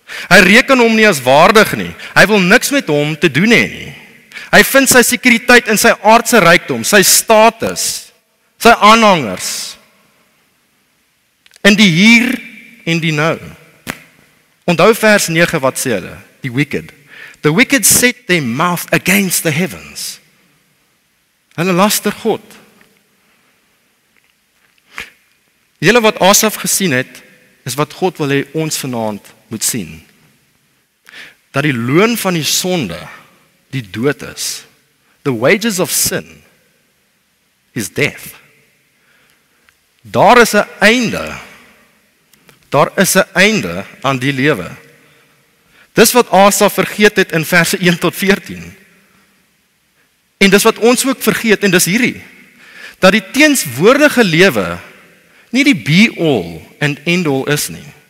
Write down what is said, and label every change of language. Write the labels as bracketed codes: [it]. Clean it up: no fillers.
[af] Hy reken hom nie as waardig nie. Hy wil niks met hom te doen hê nie. Hy vind sy sekuriteit in sy aardse rykdom, sy status, sy aanhangers, in die hier en die nou. Onthou vers 9 wat sê hulle, die wicked. [en] The wicked set their mouth against the heavens. [af] Hulle laster God. Julle wat Asaf gesien het, is wat God wil hê ons vanaand moet sien. Dat die loon van die sonde die dood is. [en] The wages of sin is death. [af] Daar is 'n einde. Daar is 'n einde aan die lewe. Dis wat Asaf vergeet het in verse 1 tot 14. En dis wat ons ook vergeet, en dis hierdie. Dat die teenswoordige lewe nie die [en] be-all and end-all [af] is nie.